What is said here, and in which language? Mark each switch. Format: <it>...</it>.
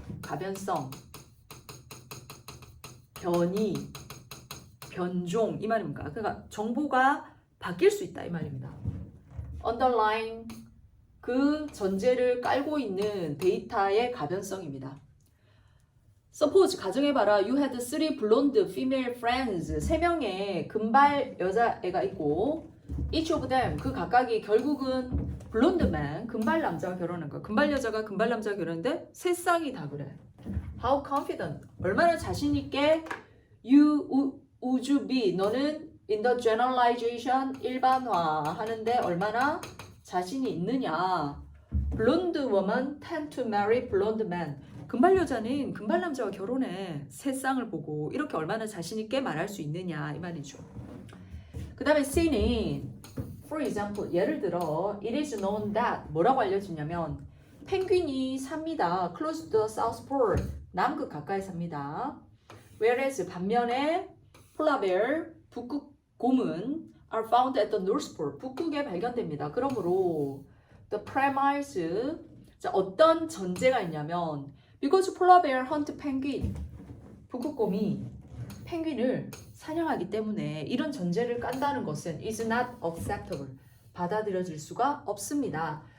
<ko>가변성, 변이, 변종 이 말입니까? 그러니까 정보가 바뀔 수 있다 이 말입니다. Underlying, 그 전제를 깔고 있는 데이터의 가변성입니다.</ko> <en>Suppose</en> <ko>가정해봐라.</ko> <en>You had 3 blonde female friends.</en> <ko>3명의 금발 여자애가 있고</ko> <en>each of them,</en> <ko>그 각각이 결국은</ko> <en>blonde man,</en> <ko>금발 남자와 결혼한 거야. 금발 여자가 금발 남자와 결혼했는데 세 쌍이 다 그래.</ko> <en>How confident,</en> <ko>얼마나 자신 있게</ko> <en>would you be,</en> <ko>너는</ko> <en>in the generalization,</en> <ko>일반화 하는데 얼마나 자신이 있느냐.</ko> <en>Blonde woman tend to marry blonde men.</en> <ko>금발 여자는 금발 남자와 결혼해. 세 쌍을 보고 이렇게 얼마나 자신 있게 말할 수 있느냐 이 말이죠. 그 다음에 C는</ko> <en>for example,</en> <ko>예를 들어</ko> <en>it is known that</en> <ko>뭐라고 알려지냐면 펭귄이 삽니다.</ko> <en>close to the south pole,</en> <ko>남극 가까이 삽니다.</ko> <en>whereas</en> <ko>반면에</ko> <en>polar bear,</en> <ko>북극 곰은</ko> <en>are found at the north pole,</en> <ko>북극에 발견됩니다. 그러므로</ko> <en>the premise,</en> <ko>자, 어떤 전제가 있냐면</ko> <en>because polar bear hunt penguin,</en> <ko>북극곰이 펭귄을 사냥하기 때문에 이런 전제를 깐다는 것은</ko> <en>is not acceptable,</en> <ko>받아들여질 수가 없습니다.</ko>